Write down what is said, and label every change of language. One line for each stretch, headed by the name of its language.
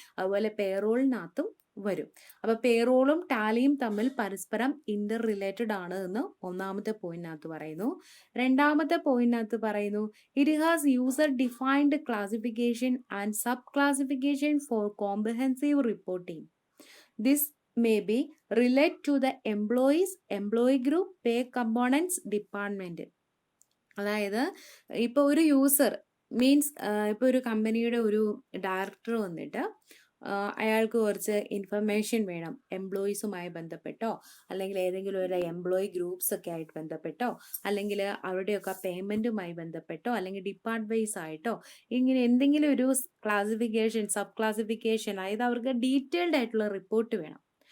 Malayalam: അതുപോലെ പേറോളിനകത്തും വരും. അപ്പോൾ പേറോളും ടാലിയും തമ്മിൽ പരസ്പരം ഇന്റർ റിലേറ്റഡ് ആണ് എന്ന് ഒന്നാമത്തെ പോയിന്റിനകത്ത് പറയുന്നു. രണ്ടാമത്തെ പോയിന്റിനകത്ത് പറയുന്നു,
English: It has user defined classification and sub classification for comprehensive reporting. This may be relate to the employees, employee group, pay components, department.
Malayalam: അതായത് ഇപ്പോൾ ഒരു യൂസർ മീൻസ് ഇപ്പോൾ ഒരു കമ്പനിയുടെ ഒരു ഡയറക്ടർ വന്നിട്ട് അയാൾക്ക് കുറച്ച് ഇൻഫർമേഷൻ വേണം എംപ്ലോയീസുമായി ബന്ധപ്പെട്ടോ, അല്ലെങ്കിൽ ഏതെങ്കിലും ഒരു എംപ്ലോയി ഗ്രൂപ്പ്സ് ഒക്കെ ആയിട്ട് ബന്ധപ്പെട്ടോ, അല്ലെങ്കിൽ അവരുടെയൊക്കെ പേയ്മെൻറ്റുമായി ബന്ധപ്പെട്ടോ, അല്ലെങ്കിൽ ഡിപ്പാർട്ട് വൈസ് ആയിട്ടോ, ഇങ്ങനെ എന്തെങ്കിലും ഒരു ക്ലാസിഫിക്കേഷൻ, സബ് ക്ലാസിഫിക്കേഷൻ, അതായത് അവർക്ക് ഡീറ്റെയിൽഡ് ആയിട്ടുള്ള റിപ്പോർട്ട് വേണം.